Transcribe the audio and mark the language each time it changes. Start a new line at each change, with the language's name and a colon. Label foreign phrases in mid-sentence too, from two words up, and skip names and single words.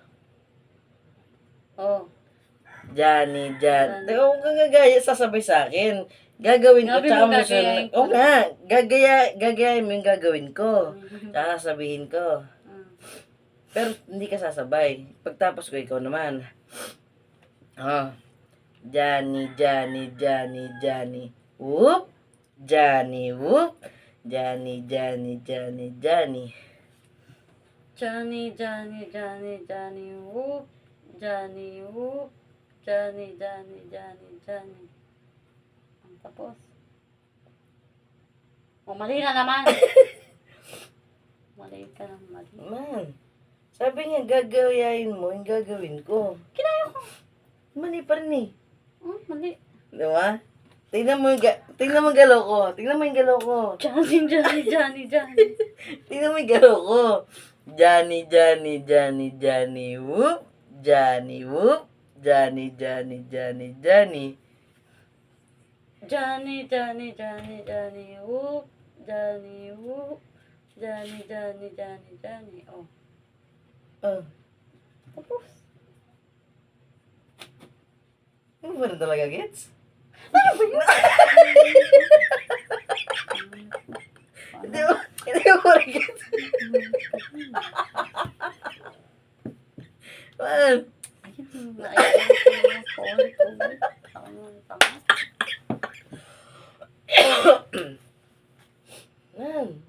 Filipino: Oo. Johnny. Teka, huwag kang gagaya, sasabay sa akin. Gagawin ko, Sabi tsaka mo mo gagayahin ko. Oo nga, gagayahin mo yung gagawin ko. Tsaka sasabihin ko. Mm. Pero hindi ka sasabay. Pagtapos ko, ikaw naman. Oh. Johnny. Whoop. Johnny, whoop. Johnny. Johnny, whoop. Johnny, whoop. Johnny. Ang tapos. O, mali na naman. Mali ka ng mali. Man, sabi niya, gagayahin mo yung gagawin ko. Kinaya ko. Mali pa rin eh. Mali. Di ba? Tingnan mo yung galaw ko. Tingnan mo yung galaw ko. Johnny. Tingnan mo yung galaw ko. Johnny, whoop. Johnny, whoop. Johnny. Johnny, whoop. Johnny. Oh. Oh, Tapos. ano ba rin talaga gets? Hindi mo rin gets. Man, man.